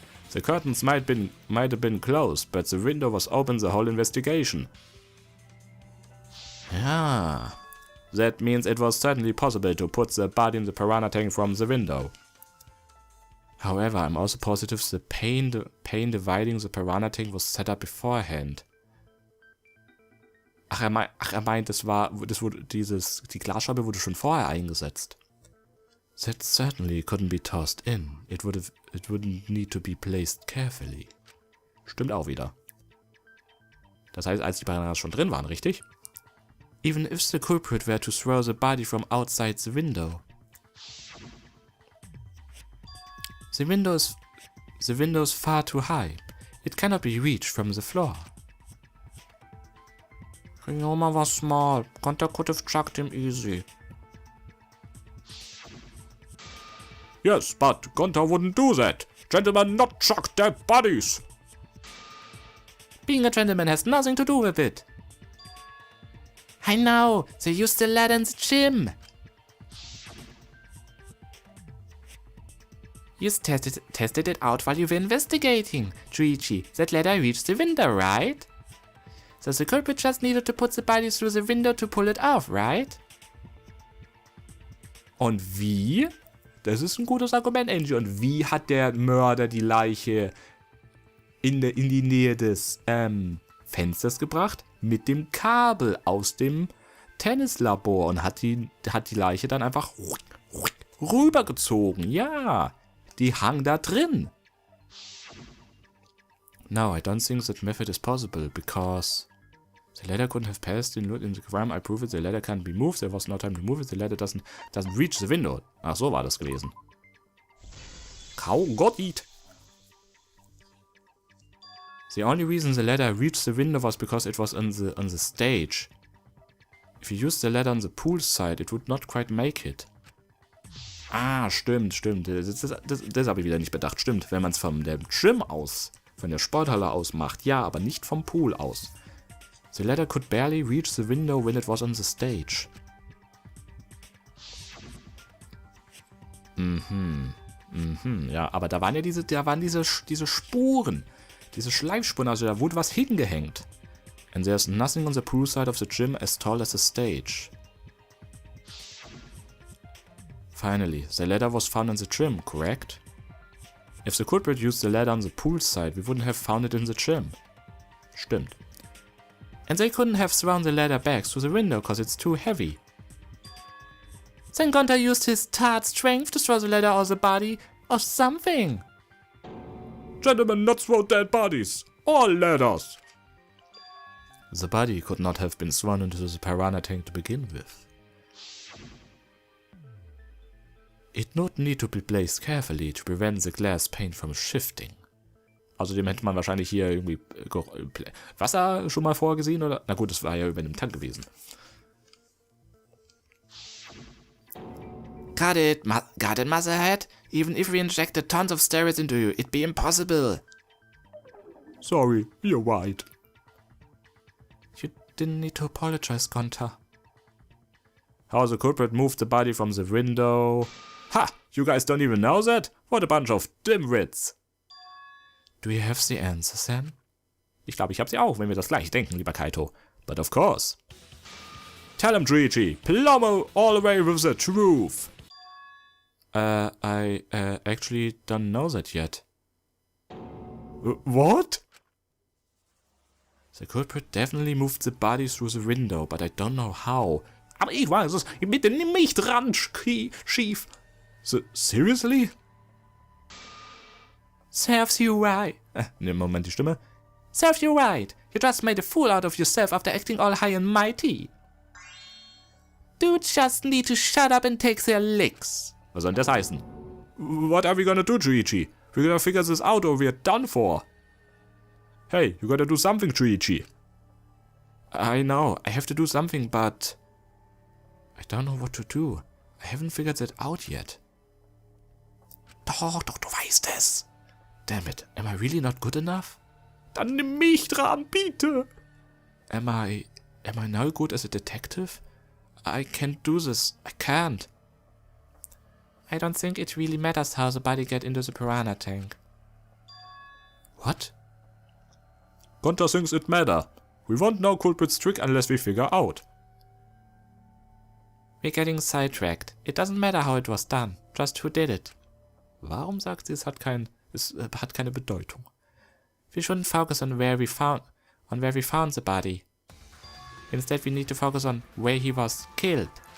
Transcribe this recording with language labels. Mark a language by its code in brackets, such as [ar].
[en] The curtains might have been closed, but the window was open the whole investigation. Yeah. That means it was certainly possible to put the body in the piranha tank from the window. However, I'm also positive the pane dividing the piranha tank was set up beforehand. [de] Er meint, die Glasscheibe wurde schon vorher eingesetzt. [en] That certainly couldn't be tossed in. It wouldn't need to be placed carefully. [de] Stimmt auch wieder. Das heißt, als die Piranhas schon drin waren, richtig? [en] Even if the culprit were to throw the body from outside the window. The window is far too high. It cannot be reached from the floor. Rinoma was small. Gunter could have chucked him easy. Yes, but Gunter wouldn't do that. Gentlemen not chuck dead bodies. Being a gentleman has nothing to do with it. I know, they used the ladder in the gym. You tested it out while you were investigating, Juichi. That ladder reached the window, right? So the culprit just needed to put the body through the window to pull it off, right? [de] Und wie? Das ist ein gutes Argument, Angie. Und wie hat der Mörder die Leiche in die Nähe des Fensters gebracht? Mit dem Kabel aus dem Tennislabor und hat die Leiche dann einfach rübergezogen. Ja, die hang da drin. [en] No, I don't think that method is possible, because the ladder couldn't have passed in the crime. I prove it. The ladder can't be moved. There was no time to move it. The ladder doesn't reach the window. [de] Ach, so war das gewesen. Gott eat. [en] The only reason the ladder reached the window was because it was on the stage. If you used the ladder on the pool side, it would not quite make it. [de] Ah, stimmt. Das habe ich wieder nicht bedacht. Stimmt, wenn man es von der Gym aus, von der Sporthalle aus macht, ja, aber nicht vom Pool aus. [en] The ladder could barely reach the window when it was on the stage. [de] Ja, aber da waren ja diese Spuren. Diese Schleifspuren, also da wurde was hingehängt. [en] And there's nothing on the pool side of the gym as tall as the stage. Finally, the ladder was found in the gym, correct? If the culprit used the ladder on the pool side, we wouldn't have found it in the gym. [de] Stimmt. [en] And they couldn't have thrown the ladder back through the window because it's too heavy. Then Gunter used his tart strength to throw the ladder or the body or something. Gentlemen, not throw dead bodies. Or ladders. The body could not have been thrown into the piranha tank to begin with. It would need to be placed carefully to prevent the glass pane from shifting. [de] Außerdem hätte man wahrscheinlich hier irgendwie Wasser schon mal vorgesehen, oder? Na gut, das war ja über dem Tank gewesen. [en] Got it, Motherhead? Even if we injected tons of steroids into you, it'd be impossible. Sorry, you're right. You didn't need to apologize, Gunther. How the culprit moved the body from the window. Ha! You guys don't even know that? What a bunch of dimwits. Do you have the answer, Sam? [de] Ich glaube, ich habe sie auch, wenn wir das gleich denken, lieber Kaito. [en] But of course. Tell him, Juichi. Plumbo all away with the truth. I actually don't know that yet. What? The culprit definitely moved the body through the window, but I don't know how. [de] Aber ich weiß es. Bitte nimm mich dran, Schief. [en] Seriously? Serves you right. [de] Nimm Moment die Stimme. [en] Serves you right. You just made a fool out of yourself after acting all high and mighty. Dudes just need to shut up and take their licks. [de] Was soll das heißen? [en] What are we gonna do, Juichi? We're gonna figure this out or we're done for. Hey, you gotta do something, Juichi. I know, I have to do something, but I don't know what to do. I haven't figured that out yet. [de] Doch, du weißt es. [en] Damn it, am I really not good enough? [de] Dann nimm mich dran, bitte. [en] Am I no good as a detective? I can't do this. I can't. I don't think it really matters how the body get into the piranha tank. What? Gunther thinks it matter. We won't know culprit's trick unless we figure out. We're getting sidetracked. It doesn't matter how it was done, just who did it. [de] Warum sagt sie, es hat keine Bedeutung? [en] We shouldn't focus on where we found the body. Instead, we need to focus on where he was killed.